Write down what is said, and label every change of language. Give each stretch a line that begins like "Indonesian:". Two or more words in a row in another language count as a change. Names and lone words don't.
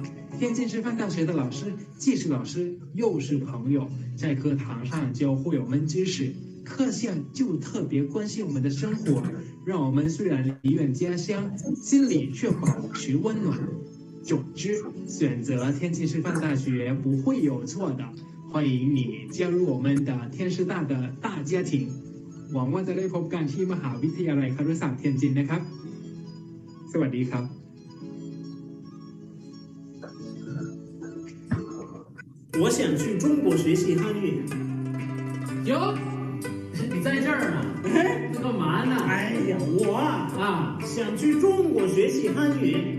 Chinese: 天津师范大学的老师既是老师又是朋友，在课堂上教会我们知识，课下就特别关心我们的生活，让我们虽然离远家乡，心里却保持温暖。总之，选择天津师范大学不会有错的，欢迎你加入我们的天师大的大家庭。
Thai: หวังว่าจะได้พบกันที่มหาวิทยาลัยครุศาสตร์เทียนจินนะครับสวัสดีครับ
Chinese: 我想去中国学习汉语。哟，你在这儿呢？哎，干嘛呢？哎呀，我想去中国学习汉语。